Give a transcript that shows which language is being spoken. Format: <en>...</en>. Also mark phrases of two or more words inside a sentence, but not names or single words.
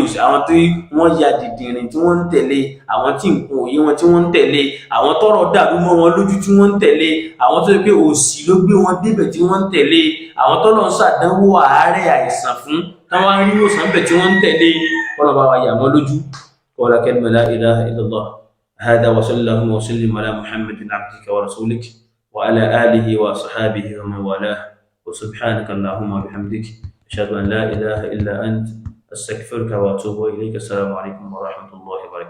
<yo>òsì àwọn tí wọ́n ya dìdìrìn tí wọ́n ń tẹ̀lé àwọn tí nǹkan òye wọn tí wọ́n ń tẹ̀lé àwọn tọ́rọ̀ dàrú mọ́ wọn lójú tí wọ́n ń tẹ̀lé àwọn tó yẹ pé òsì ló gbé wọn débẹ̀ tí wọ́n ń tẹ̀lé àwọn tọ́lọ̀ ń ṣàdánwò àárẹ̀ àìsàn fún táwọn arí òsàn bẹ̀ tí wọ́n ń tẹ̀lé kọ́nà bá wa yà wọ́n lójú</yo> <ar>قال كلمة لا إله إلا الله هدى وصلى الله وسلم على محمد عبدك ورسولك وعلى آله وصحبه ومن والاه وسبحانك اللهم وبحمدك أشهد أن لا إله إلا أنت أستغفرك وأتوب إليك السلام عليكم ورحمة الله</ar>